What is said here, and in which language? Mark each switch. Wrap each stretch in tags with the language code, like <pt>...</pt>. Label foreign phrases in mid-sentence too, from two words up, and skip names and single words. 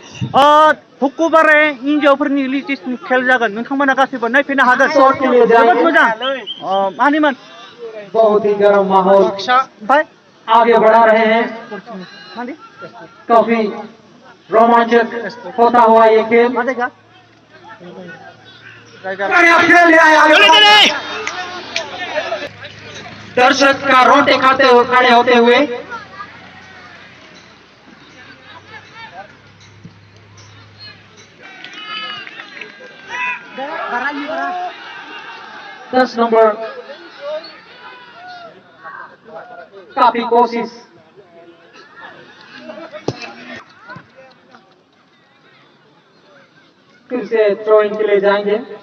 <brx>हुकुबारे हिन्जावफोरनि लिटिस खेल जागोन नोंथांमोना गासैबो नायफैनो हागोन जोबोद मोजां मानिमोन</brx> <hi>बहुत ही गर्म माहौल</hi> <brx>ओमफ्राय</brx> <hi>आगे बढ़ा रहे हैं</hi> <brx>मानि</brx> <hi>काफी रोमांचक होता हुआ ये खेल</hi> <brx>मा जायगा</brx> <hi>बढ़िया खेल है आगे। दर्शक का रोंगटे खड़े होते हुए दस नंबर काफी कोशिश फिर से थ्रोइंग के लिए जाएंगे</hi>